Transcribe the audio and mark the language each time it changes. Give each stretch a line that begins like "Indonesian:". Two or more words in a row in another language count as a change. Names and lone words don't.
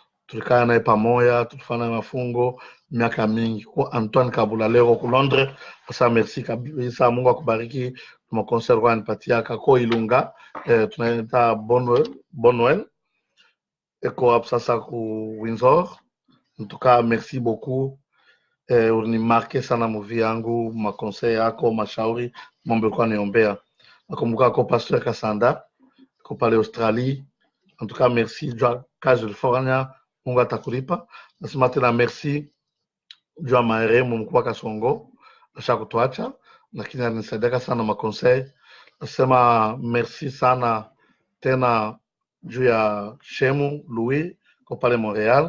Swahili: tulikaa naye pamoja, tulifanya mafungo miaka mingi. Kwa Antoine Kabula leo ku Londres, sasa merci kabisa, Mungu akubariki. Makonser kwa nipatia kako Ilunga, tunaita Bonwell eko hapo sasa ku Windsor.
French: En tout cas, merci beaucoup.
Swahili: Unimarke sana movie yangu, makonsei yako, mashauri, mambo kwa niombea. Nakumbuka ko Pastor Kasanda, ko pale Australie.
French: En tout cas, merci
Swahili: jua kazi ulifanya, Mungu atakulipa. Nasema tena merci jua marehemu mkubwa Kasongo, asha kutuacha, lakini alinisaidia sana makonsei. Nasema merci sana tena juu ya Shemu Louis, ko pale Montreal.